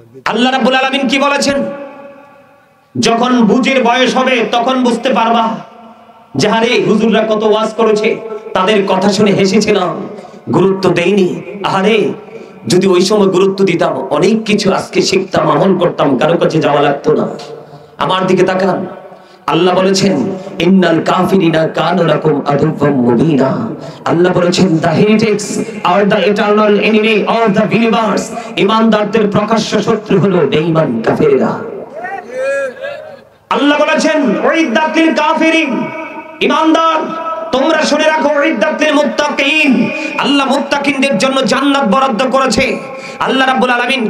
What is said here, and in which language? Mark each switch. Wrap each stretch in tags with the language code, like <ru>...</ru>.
<bn>আল্লাহ রাব্বুল আলামিন কি বলেছেন? যখন বুঝের বয়স হবে তখন বুঝতে পারবা যে আরে হুজুররা কত ওয়াজ করেছে, তাদের কথা শুনে হেসেছিলাম, গুরুত্ব দেইনি। আরে যদি ওই সময় গুরুত্ব দিতাম অনেক কিছু আজকে শিখতাম, আমল করতাম, কারো কাছে যাওয়া লাগতো না। আমার দিকে তাকান। আল্লাহ বলেছেন</bn> <ar>ইন্নাল কাফিরিনা কানু লাকুম আদুওয়াম মুবিনা।</ar> <bn>আল্লাহ বলেছেন</bn> <en>the heretics are the eternal enemy of the believers.</en> <bn>ঈমানদারদের প্রকাশ্য শত্রু হলো বেঈমান কাফেররা। আল্লাহ বলেছেন</bn> <ar>উইদ্দাতিল কাফিরিন,</ar> <bn>ঈমানদার তোমরা শুনে রাখো,</bn> <ar>উইদ্দাতিল মুত্তাকিন,</ar> <bn>আল্লাহ মুত্তাকিনদের জন্য জান্নাত বরাদ্দ করেছে আল্লাহ রাব্বুল আলামিন।</bn>